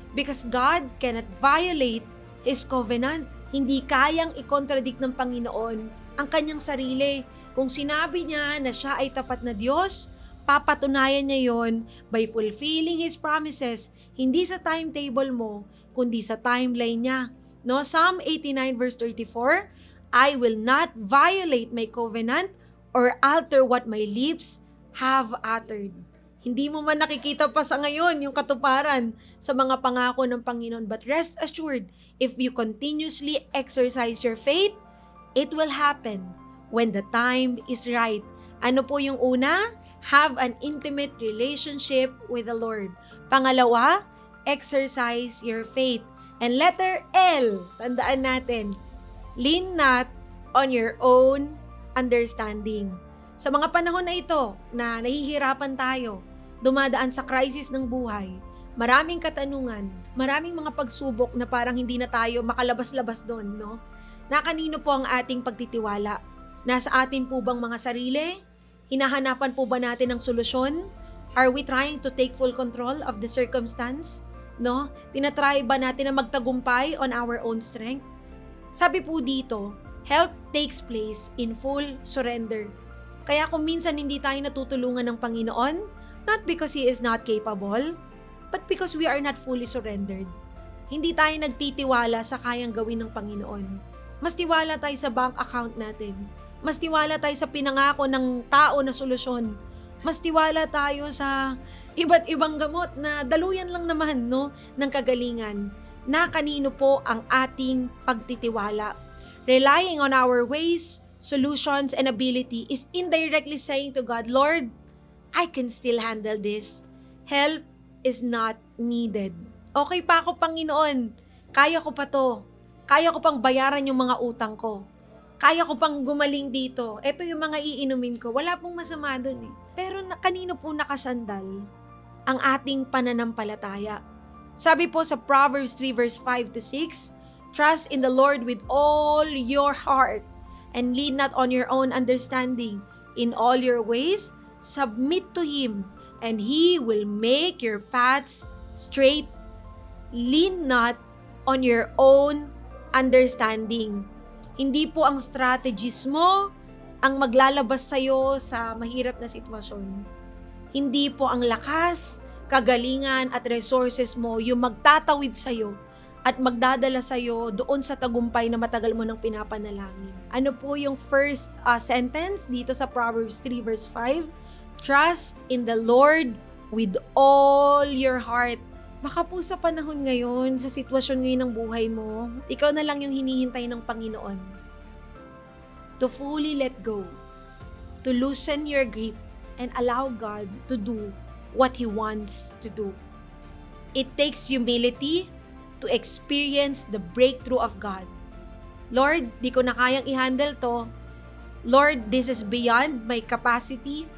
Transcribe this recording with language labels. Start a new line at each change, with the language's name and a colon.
English: Because God cannot violate His covenant.
Filipino: Hindi kayang i-contradict ng Panginoon ang kanyang sarili. Kung sinabi niya na siya ay tapat na Diyos, papatunayan niya yon
English: by fulfilling His promises,
Filipino: hindi sa timetable mo, kundi sa timeline niya.
English: No, Psalm 89 verse 34, I will not violate my covenant or alter what my lips have uttered.
Filipino: Hindi mo man nakikita pa sa ngayon yung katuparan sa mga pangako ng Panginoon.
English: But rest assured, if you continuously exercise your faith, it will happen when the time is right.
Filipino: Ano po yung una?
English: Have an intimate relationship with the Lord. Pangalawa, exercise your faith. And letter L,
Filipino: tandaan natin,
English: lean not on your own understanding.
Filipino: Sa mga panahon na ito na nahihirapan tayo, dumadaan sa crisis ng buhay, maraming katanungan, maraming mga pagsubok na parang hindi na tayo makalabas-labas doon, no? Na kanino po ang ating pagtitiwala? Nasa atin po bang mga sarili? Hinahanapan po ba natin ng solusyon?
English: Are we trying to take full control of the circumstance? No?
Filipino: Tinatry ba natin na magtagumpay
English: on our own strength?
Filipino: Sabi po dito,
English: help takes place in full surrender.
Filipino: Kaya kung minsan hindi tayo natutulungan ng Panginoon,
English: not because He is not capable, but because we are not fully surrendered.
Filipino: Hindi tayo nagtitiwala sa kayang gawin ng Panginoon. Mas tiwala tayo sa bank account natin. Mas tiwala tayo sa pinangako ng tao na solusyon. Mas tiwala tayo sa iba't ibang gamot na daluyan lang naman, no, ng kagalingan. Na kanino po ang ating pagtitiwala?
English: Relying on our ways, solutions, and ability is indirectly saying to God, Lord, I can still handle this. Help is not needed.
Filipino: Okay pa ako, Panginoon. Kaya ko pa to. Kaya ko pang bayaran yung mga utang ko. Kaya ko pang gumaling dito. Ito yung mga iinumin ko. Wala pong masama dun eh. Pero kanino po nakasandal ang ating pananampalataya? Sabi po sa
English: Proverbs 3 verse 5 to 6, trust in the Lord with all your heart and lean not on your own understanding. In all your ways, submit to Him and He will make your paths straight. Lean not on your own understanding.
Filipino: Hindi po ang strategies mo ang maglalabas sa'yo sa mahirap na sitwasyon. Hindi po ang lakas, kagalingan at resources mo yung magtatawid sa'yo at magdadala sa'yo doon sa tagumpay na matagal mo nang pinapanalangin. Ano po yung
English: first sentence
Filipino: dito sa Proverbs 3 verse 5?
English: Trust in the Lord with all your heart.
Filipino: Baka po sa panahon ngayon, sa sitwasyon ngayon ng buhay mo, ikaw na lang yung hinihintay ng Panginoon.
English: To fully let go, to loosen your grip, and allow God to do what He wants to do. It takes humility to experience the breakthrough of God.
Filipino: Lord, di ko na kayang i-handle to.
English: Lord, this is beyond my capacity.